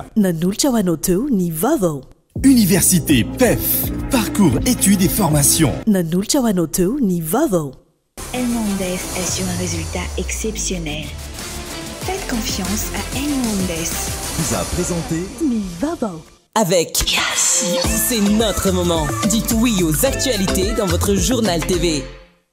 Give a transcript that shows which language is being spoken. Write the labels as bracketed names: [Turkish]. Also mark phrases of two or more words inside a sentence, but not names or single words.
[Malagasy] Nanolotra ho anao teo ny vaovao. [French] Université PEF, parcours études et formation. [Malagasy] Nanolotra ho anao teo ny vaovao. [French] Elmondes assure un résultat exceptionnel. Faites confiance à Elmondes. Vous a présenté [Malagasy] ny vaovao. [French] Avec Yes, c'est notre moment. Dites oui aux actualités dans votre journal TV.